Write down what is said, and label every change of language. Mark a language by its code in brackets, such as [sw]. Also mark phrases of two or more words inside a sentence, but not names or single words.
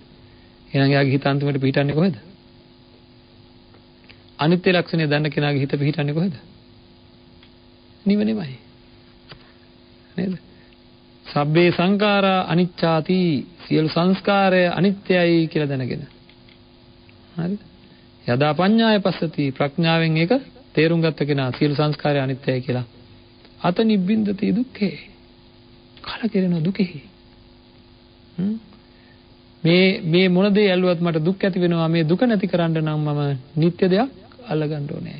[si] එහෙනම් යාගේ හිත අන්තිමට පිහිටන්නේ කොහෙද? අනිත්‍ය ලක්ෂණය දන්න කෙනාගේ හිත පිහිටන්නේ කොහෙද? නිවනේමයි නේද? [pi] සබ්බේ සංඛාරා අනිච්චාති [si] සියලු සංස්කාරය අනිත්‍යයි කියලා දැනගෙන හරිද? [pi] යදා පඤ්ඤාය පස්සති [si] ප්‍රඥාවෙන් ඒක තේරුම් ගත්ත කෙනා සියලු සංස්කාරය අනිත්‍යයි කියලා [pi] අත නිබ්බින්දති දුක්ඛේ [si] කලකිරෙන දුකෙහි මේ මොන දේ ඇල්ලුවත් මට දුක් ඇති වෙනවා. මේ දුක නැති කරන්න නම් මම නිත්‍ය දෙයක් අල්ලගන්න ඕනේ.